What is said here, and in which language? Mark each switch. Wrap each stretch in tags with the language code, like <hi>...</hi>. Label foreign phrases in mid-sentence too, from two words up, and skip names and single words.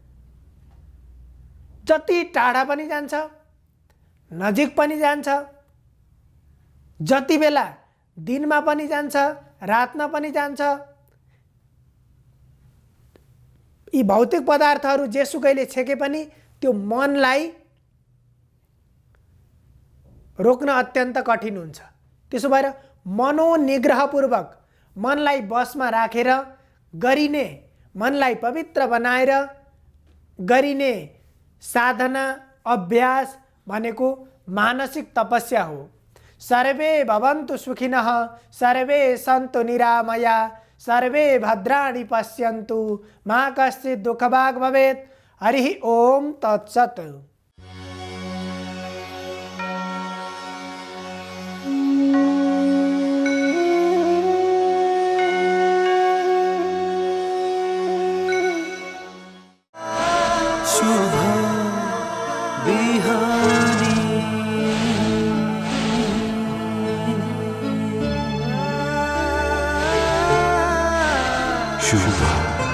<ne>जति टाढा पनि जान्छ, नजिक पनि जान्छ, जति बेला दिनमा पनि जान्छ, रातमा पनि जान्छ, यी भौतिक पदार्थहरू जेसुकैले छेके पनि त्यो मनलाई रोक्न अत्यन्त कठिन हुन्छ। त्यसो भएर मनोनिग्रहपूर्वक मनलाई बसमा राखेर गरिने, मनलाई पवित्र बनाएर गरिने साधना अभ्यास भनेको मानसिक तपस्या हो।</ne> <sa>सर्वे भवन्तु सुखिनः, सर्वे सन्तु निरामया, सर्वे भद्राणि पश्यन्तु, मा कश्चित् दुःखभाग् भवेत्। हरि ओम तत्सत्।</sa> <ne>शुभ बिहानी शुभ</ne>